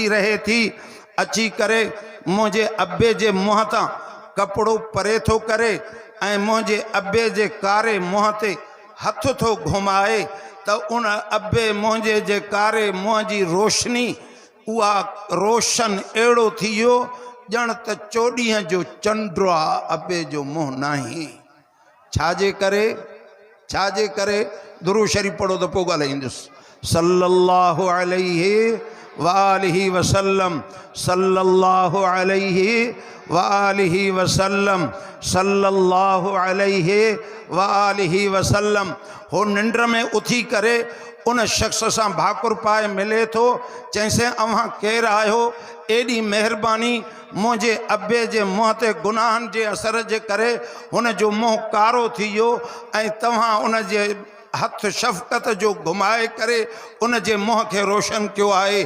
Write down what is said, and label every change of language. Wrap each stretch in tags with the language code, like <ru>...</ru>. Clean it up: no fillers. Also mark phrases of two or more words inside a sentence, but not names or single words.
<sd>रहे थी अची करे मुंहिंजे अबे जे मुंहं तां कपिड़ो परे थो करे ऐं मुंहिंजे अबे जे कारे मुंहं ते हथ थो घुमाए त उन अबे मुंहिंजे जे कारे मुंहं जी रोशनी उहा रोशन अहिड़ो थी वियो ॼण त चोॾींहं जो चंड आहे, अबे जो मुंहुं नाही। छाजे करे दुरूद शरीफ पढ़ो त पोइ ॻाल्हाईंदुसि।</sd> <ar>صلى الله عليه وآله وسلم، صلى الله عليه وآله وسلم، صلى الله عليه وآله وسلم.</ar> <sd>हो निंड में उथी करे उन शख़्स सां भाकुर पाए मिले थो। चइसि अव्हां केरु आहियो? एॾी महिरबानी मुंहिंजे अबे जे मुंहं ते गुनाहनि जे असर जे करे हुन जो मुंहुं कारो थी वियो ऐं तव्हां उन जे हथ शफ़क़त जो घुमाए करे उन जे मुंहं खे रोशन कयो आहे।</sd>